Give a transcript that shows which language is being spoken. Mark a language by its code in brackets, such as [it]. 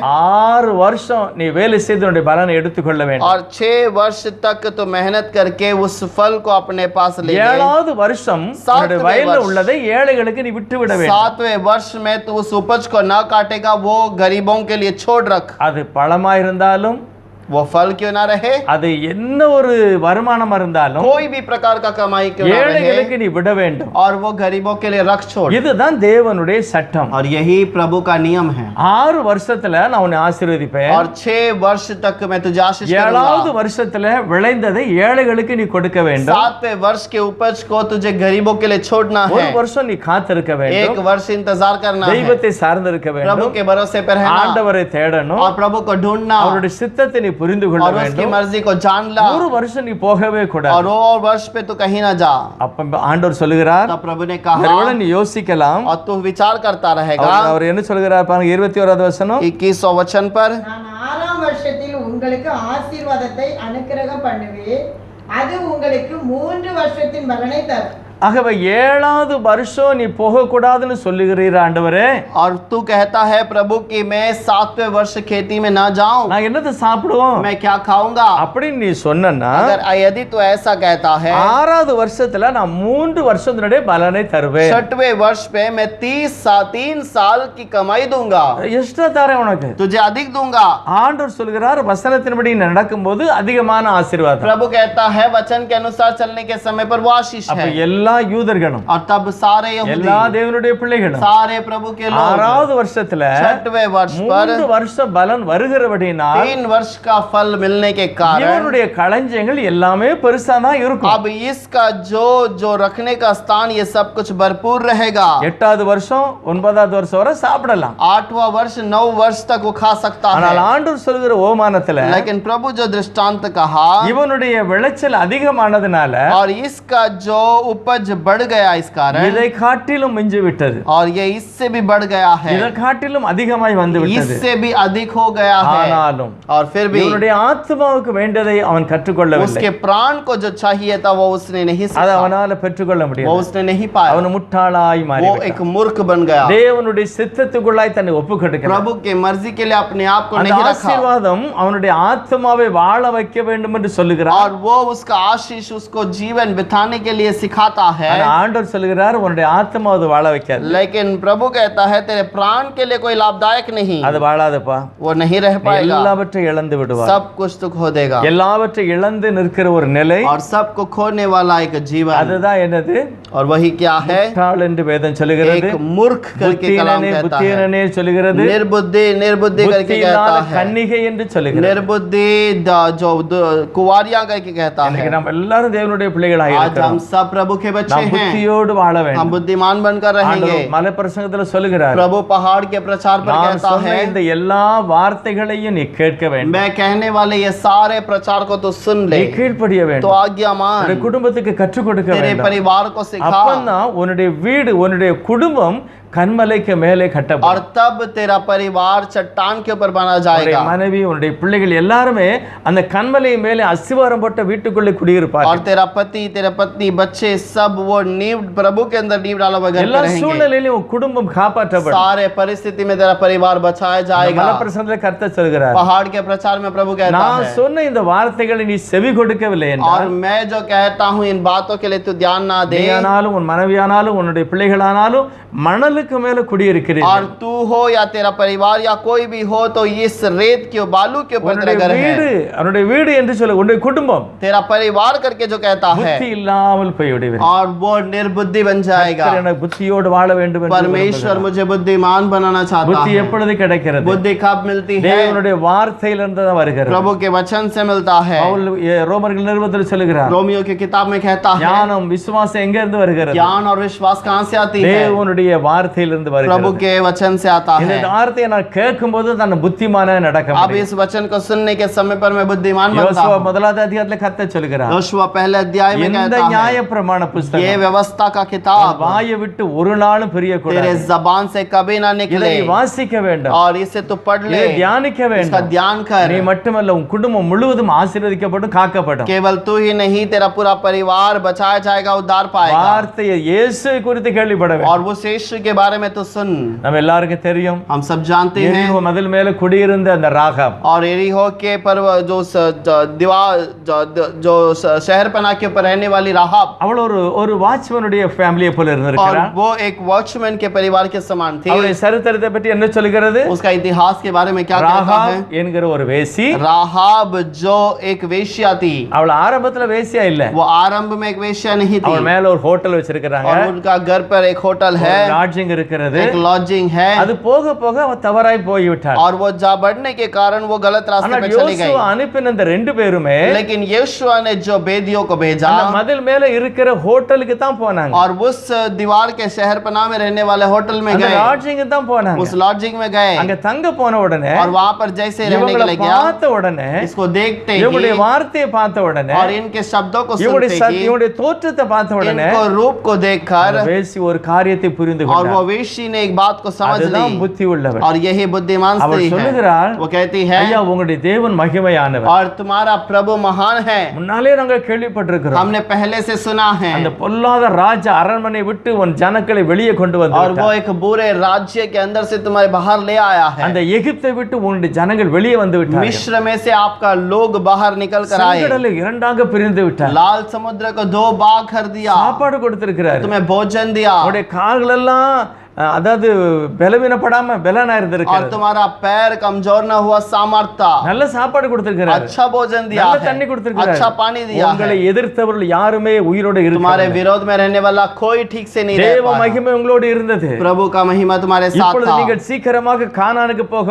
[ta] 6 வருஷம் நீ வேலை செய்து உன்னுடைய பலனை எடுத்துக்கொள்ள வேண்டும். [hi] और 6 वर्ष तक तो मेहनत करके उस फल को अपने पास ले ले। [ta] 7வது வருஷம் உன்னுடைய வயல்ல உள்ளதை ஏழைகளுக்கு நீ விட்டு விட வேண்டும். [hi] 7वें वर्ष में तू उस उपज को न काटेगा, वो गरीबों के लिए छोड़ रख। [ta] அது பழமா இருந்தாலும் [hi] वो फल क्यों ना रहे, [ta] அது என்ன ஒரு வருமானமா இருந்தாலும் [hi] कोई भी प्रकार का कमाई क्यों ना रहे, [ta] ஏழைகளுக்கு நீ விட வேண்டும். [hi] और वो गरीबों के लिए रख छोड़। [ta] இதுதான் தேவனுடைய சட்டம். [hi] और यही प्रभु का नियम है। [ta] 6 வருஷத்துல நான் உன்னை ஆசீர்வதிப்பேன். [hi] और 6 वर्ष तक मैं तुझे आशीष [ta] 7வது [hi] करूंगा। [ta] வருஷத்துல விளைந்ததை ஏழைகளுக்கு நீ கொடுக்க வேண்டும். [hi] 7वें वर्ष के उपज को तुझे गरीबों के लिए छोड़ना [ta] ஒரு [hi] है। [ta] வருஷம் நீ காத்திருக்க வேண்டும். [hi] 1 वर्ष इंतजार करना है। [ta] தெய்வத்தை சார்ந்திருக்க [hi] प्रभु [ta] வேண்டும். [hi] के भरोसे पर रहना [ta] ஆண்டவரை தேடணும். [hi] और प्रभु को ढूंढना [ta] அவருடைய சித்தத்தை நீ புரிந்து கொள்ள [hi] और उसकी [ta] வேண்டும். [hi] मर्जी को जान ला। [ta] ஒரு வருஷம் நீ போகவே [hi] और [ta] கூடாது. [hi] वो वर्ष पे तू कहीं ना जा। [ta] அப்ப ஆண்டவர் சொல்லுகிறார், [hi] तब प्रभु ने कहा [ta] ஒருவேளை நீ யோசிக்கலாம். [hi] और तू विचार करता रहेगा। [ta] அவர் என்ன சொல்கிறார் பாருங்க, 21வது வசனம். [hi] 21वां वचन पर, [ta] நான் 6ஆம் வருஷத்தில் உங்களுக்கு ஆசீர்வாதத்தை அனுக்கிரகம் பண்ணுவேன், அது உங்களுக்கு 3 வருஷத்தின் பலனை தரும். ஆகவே 7வது வருஷம் நீ போகக்கூடாதுன்னு சொல்லுகிறீர் ஆண்டவரே. [hi] और तू कहता है प्रभु कि मैं 7वें वर्ष खेती में ना जाऊं, [ta] நான் என்னத்தை சாப்பிடுவோம் [hi] मैं क्या खाऊंगा। [ta] அப்படின்னு நீ சொன்னா, [hi] अगर यदि तू ऐसा कहता है, [ta] 6வது வருஷத்துல நான் 3 வருஷத்தினுடைய பலனை தருவேன். [hi] 6वें वर्ष पे मैं 3 साल की कमाई दूंगा, [ta] எக்ஸ்ட்ரா தரேன் உனக்கு. [hi] तुझे अधिक दूंगा। [ta] ஆண்டவர் சொல்கிறார், வசனத்தின்படி நடக்கும்போது அதிகமான ஆசீர்வாதம். [hi] प्रभु कहता है वचन के अनुसार चलने के समय पर वो आशीष [ta] அப்ப [hi] है। [ta] எல்லா யூதர்களும் [hi] और तब सारे यहूदी, [ta] எல்லா தேவனுடைய பிள்ளைகளும் [hi] सारे प्रभु के लोग [ta] 6வது வருஷத்துல [hi] 6वें वर्ष पर [ta] 3 வருஷ பலன் வருகிறபடினால் [hi] 3 वर्ष का फल मिलने के कारण [ta] இவனுடைய களஞ்சியங்கள் எல்லாமே பெருசா தான் இருக்கும். [hi] अब इसका जो रखने का स्थान ये सब कुछ भरपूर रहेगा। [ta] 8வது வருஷம் 9வது வருஷம் வரை சாப்பிடலாம். [hi] 8वां वर्ष 9 वर्ष तक वो खा सकता [ta] ஆனால் [hi] है। [ta] ஆண்டவர் சொல்கிற ஓமானத்துல [hi] लेकिन प्रभु जो दृष्टांत कहा, [ta] இவனுடைய விளைச்சல் அதிகமானதுனால [hi] और इसका जो उपज बढ़ गया इस कारण, [ta] இதை காட்டிலும் மிஞ்சி விட்டது. [hi] और ये इससे भी बढ़ गया है, [ta] இதை காட்டிலும் அதிகமாய் வந்து விட்டது. [hi] इससे भी अधिक हो गया है। [ta] ஆனாலும் [hi] और फिर भी [ta] இவனுடைய ஆத்மாவுக்கு வேண்டியதை அவன் கற்றுக்கொள்ளவில்லை. [hi] उसके प्राण को जो चाहिए था वो उसने नहीं [ta] அதை [hi] सीखा, [ta] அவனால பெற்றுக்கொள்ள [hi] वो [ta] முடியாது. [hi] उसने नहीं पाया। [ta] அவன் முட்டாளாய் [hi] वो [ta] மாறிவிட்டான். [hi] एक मूर्ख बन गया, [ta] தேவனுடைய சித்தத்துக்குள்ளாய் தன்னை ஒப்புக்கொடுக்கிறான். [hi] प्रभु के मर्जी के लिए अपने आप को [ta] அந்த [hi] नहीं रखा। [ta] ஆசீர்வாதம் அவனுடைய ஆத்மாவை வாழ வைக்க வேண்டும் என்று சொல்லுகிறார். [hi] और वो उसका आशीष उसको जीवन बिताने के लिए सिखाता है। [ta] ஆனா ஆண்டவர் சொல்லுகிறார், உன்னுடைய ஆத்மா அது வாழ வைக்காது. [hi] लेकिन प्रभु कहता है तेरे प्राण के लिए कोई लाभदायक नहीं, [ta] அது வாழாதப்பா. [hi] वो नहीं रह [ta] நீ [hi] पाएगा, [ta] எல்லாவற்றையும் இழந்து விடுவார். [hi] सब कुछ तो खो देगा। [ta] எல்லாவற்றையும் இழந்து நிற்கிற ஒரு நிலை, [hi] और सबको खोने वाला एक जीवन, [ta] அதுதான் என்னது? [hi] और वही क्या है? [ta] முட்டாள் என்று வேதம் சொல்லுகிறது. [hi] एक मूर्ख करके कलाम कहता है, [ta] புத்தியனே சொல்லுகிறது. [hi] निर्बुद्धि निर्बुद्धि करके [ta] புத்தி [hi] कहता [ta] இல்லாத [hi] है, [ta] கன்னிகை என்று சொல்லுகிறது. [hi] निर्बुद्धि जो कुवारियां करके कहता [ta] இன்னைக்கு [hi] है। [ta] நம்ம எல்லாரும் தேவனுடைய பிள்ளைகளாக [hi] आज [ta] இருக்கிறோம். [hi] हम सब प्रभु के बच्चे [ta] நாம் [hi] हैं, [ta] புத்தியோடு வாழ [hi] हम [ta] வேண்டும். [hi] बुद्धिमान बनकर रहेंगे। [ta] ஆண்டவர் மலைப்பிரசங்கத்துல சொல்லுகிறார், [hi] प्रभु पहाड़ के प्रचार पर [ta] நான் [hi] कहता [ta] சொன்ன [hi] है, [ta] இந்த எல்லா வார்த்தைகளையும் நீ கேட்க வேண்டும். [hi] मैं कहने वाले ये सारे प्रचार को तो सुन [ta] நீ [hi] ले, [ta] கீழ்ப்படிய [hi] तो [ta] வேண்டும். [hi] आज्ञा मान, [ta] உன்னுடைய குடும்பத்துக்கு கற்றுக் கொடுக்க [hi] तेरे [ta] வேண்டும். [hi] परिवार को सिखा, [ta] அப்பதான் உன்னுடைய வீடு, உன்னுடைய குடும்பம் கண்மலைக்கு மேலே [hi] और [ta] கட்டப்படும். [hi] तब तेरा परिवार चट्टान के ऊपर बना [ta] உன்னுடைய [hi] जाएगा। [ta] மனைவி, உன்னுடைய பிள்ளைகள் எல்லாருமே அந்த கண்மலை மேலே அஸ்திவாரம் போட்ட வீட்டுக்குள்ளே [hi] और [ta] குடியிருப்பார்கள். [hi] तेरा पति, तेरा पत्नी, बच्चे सब वो नींव प्रभु के अंदर नींव डाला हुआ घर [ta] எல்லா [hi] पे रहेंगे। [ta] சூழ்நிலையிலும் உன் குடும்பம் காப்பாற்றப்படும். [hi] सारे परिस्थिति में तेरा परिवार बचाया जाएगा। [ta] மலைப்பிரசங்கத்துல கர்த்தர் சொல்கிறார், [hi] पहाड़ के प्रचार में प्रभु कहता [ta] நான் [hi] है, [ta] சொன்ன இந்த வார்த்தைகளை நீ செவி கொடுக்கவில்லை [hi] और [ta] என்றால், [hi] मैं जो कहता हूँ इन बातों के लिए तू ध्यान ना दे, [ta] நீயானாலும் உன் மனைவியானாலும் உன்னுடைய பிள்ளைகளானாலும் மணலுக்கு மேல [hi] और [ta] குடியிருக்கிறீர்கள். [hi] तू हो या तेरा परिवार या कोई भी हो तो इस रेत के बालू के ऊपर तेरा [ta] உன்னுடைய [hi] घर [ta] வீடு, [hi] है। [ta] அவனுடைய வீடு என்று சொல்ல, உன்னுடைய குடும்பம் [hi] तेरा परिवार करके जो कहता है, [ta] புத்தி இல்லாமல் போய்விடுவீர்கள். [hi] और वो निर्बुद्धि बन जाएगा। [ta] கர்த்தர் எனக்கு புத்தியோடு வாழ வேண்டும் என்று [hi] परमेश्वर [ta] விரும்புகிறார். [hi] मुझे बुद्धिमान बनाना चाहता [ta] புத்தி [hi] है। [ta] எப்பொழுது கிடைக்கிறது? [hi] बुद्धि कब मिलती है? [ta] தேவனுடைய வார்த்தையிலிருந்து தான் வருகிறது. [hi] प्रभु के वचन से मिलता है। [ta] பவுல் ரோமர்கள் நிருபத்தில் சொல்லுகிறார், [hi] रोमियो की किताब में कहता है, [ta] ஞானம் விசுவாசம் எங்க இருந்து வருகிறது? [hi] ज्ञान और विश्वास कहाँ से आती है? [ta] தேவனுடைய வார்த்தையிலிருந்து [hi] प्रभु [ta] வருகிறது. [hi] के वचन से आता [ta] இந்த [hi] है। [ta] வார்த்தையை நான் கேட்கும்போது நான் புத்திமான நடக்க [hi] अब [ta] முடியும். [hi] इस वचन को सुनने के समय पर मैं बुद्धिमान बनता [ta] யோசுவா [hi] हूँ। [ta] 1வது அதிகாரத்துல கர்த்தர் சொல்கிறார், [hi] योशुआ पहले अध्याय में [ta] இந்த [hi] कहता है, [ta] நியாயப்பிரமாண [hi] ये [ta] புஸ்தகம் [hi] व्यवस्था का किताब [ta] வாயை விட்டு ஒரு நாளும் பிரிய [hi] तेरे [ta] கூடாது. [hi] जबान से कभी ना निकले, [ta] இதை வாசிக்க வேண்டும், [hi] और इसे तू पढ़ ले, [ta] இதை தியானிக்க [hi] इसका [ta] வேண்டும். [hi] ध्यान कर। [ta] நீ மட்டுமல்ல, உன் குடும்பம் முழுவதும் ஆசீர்வதிக்கப்படும், காக்கப்படும். [hi] केवल तू ही नहीं, तेरा पूरा परिवार बचाया जाएगा, उद्धार पाएगा। [ta] வார்த்தையை இயேசு குறித்து கேள்விப்பட வேண்டும். [hi] और वो यीशु के बारे में तो सुन। [ta] நம்ம எல்லாருக்கும் தெரியும், [hi] हम सब जानते हैं। [ta] எரிகோ மதில் மேல குடியிருந்த அந்த ராகாப், [hi] और एरिहो के पर जो दीवार जो शहर पना के ऊपर रहने वाली राहाब, [ta] அவள் ஒரு வாட்ச்மேனுடைய ஃபேமிலியை போல [hi] और [ta] இருந்திருக்கிறாள். [hi] वो एक वॉचमैन के परिवार के समान थी। [ta] அவளுடைய சரித்திரத்தை பற்றி என்ன சொல்கிறது? [hi] उसका इतिहास के बारे में क्या कहता है? [ta] ராகாப் என்கிற ஒரு வேசி, [hi] राहाब जो एक वेश्या थी, [ta] அவள் ஆரம்பத்துல வேசியா இல்ல, [hi] वो आरंभ में एक वेश्या नहीं थी। [ta] அவள் மேல ஒரு ஹோட்டல் வச்சிருக்காங்க, [hi] और उनका घर पर एक होटल है, [ta] லாட்ஜிங் இருக்கிறது. [hi] एक लॉजिंग है। [ta] அது போக போக அவ தவறாய் போய்விட்டாள். [hi] और वो जा बढ़ने के कारण वो गलत रास्ते [ta] ஆனால் [hi] पे चली गई। [ta] யோசுவா அனுப்பின அந்த ரெண்டு பேருமே [hi] लेकिन यहोशुआ ने जो बेदियों को भेजा, [ta] அந்த மதில் மேல இருக்கிற ஹோட்டலுக்கு தான் போனாங்க, [hi] और उस दीवार के शहर पनाह में रहने वाले होटल में [ta] அந்த [hi] गए, [ta] லாட்ஜிங் தான் போனாங்க. [hi] उस लॉजिंग में गए। [ta] அங்க தங்க போன உடனே, [hi] और वहां पर जैसे रहने के [ta] இவங்களை [hi] लिए गया, [ta] பார்த்த உடனே, [hi] इसको देखते [ta] இவங்களுடைய [hi] ही [ta] வார்த்தையை பார்த்த உடனே, [hi] और इनके शब्दों को [ta] இவங்களுடைய [hi] सुनते ही, [ta] இவங்களுடைய தோற்றத்தை பார்த்த உடனே, [hi] इनको रूप को देखकर, [ta] அந்த வேசி ஒரு காரியத்தை புரிந்து [hi] और [ta] கொண்டார். [hi] वो वेश्या ने एक बात को समझ [ta] அதுதான் [hi] ली, [ta] புத்தி உள்ளவர். [hi] और यही बुद्धिमान [ta] அவள் [hi] स्त्री है। [ta] சொல்லுகிறாள், [hi] वो कहती है, [ta] ஐயா உங்களுடைய தேவன் மகிமையானவர், [hi] और तुम्हारा प्रभु महान है। [ta] முன்னாலே நாங்கள் கேள்விப்பட்டிருக்கிறோம். [hi] हमने पहले से सुना है। [ta] அந்த பொல்லாத ராஜ அரண்மனை விட்டு உன் ஜனங்களை வெளியே கொண்டு [hi] और वो [ta] வந்து [hi] एक बुरे राज्य के अंदर से तुम्हारे बाहर ले आया है। [ta] அந்த எகிப்தை விட்டு உன்னுடைய ஜனங்கள் வெளியே வந்து விட்டார்கள். [hi] मिस्र में से आपका लोग बाहर निकल कर आए। [ta] செங்கடலை இரண்டாக பிரிந்து விட்டார். [hi] लाल समुद्र को दो भाग कर दिया। [ta] சாப்பாடு கொடுத்திருக்கிறார். [hi] तुम्हें भोजन दिया। [ta] உங்களுடைய கால்கள் எல்லாம் அதாவது பலவீனப்படாம பலனா [hi] और [ta] இருந்திருக்கிறது. [hi] तुम्हारा पैर कमजोर न हुआ सामर्थ्य। [ta] நல்ல சாப்பாடு கொடுத்திருக்கிறார். [hi] अच्छा भोजन दिया [ta] நல்ல [hi] है। [ta] தண்ணி கொடுத்திருக்கிறார். [hi] अच्छा पानी दिया [ta] உங்களை [hi] है। [ta] எதிர்த்தவர்கள் யாருமே உயிரோடு [hi] तुम्हारे [ta] இருக்கவில்லை. [hi] विरोध में रहने वाला कोई ठीक से नहीं रह [ta] தேவ [hi] पाया। [ta] மகிமை உங்களோடு இருந்தது. [hi] प्रभु का महिमा तुम्हारे साथ [ta] இப்பொழுது [hi] था। [ta] நீங்கள் சீக்கிரமாக கானானுக்கு போக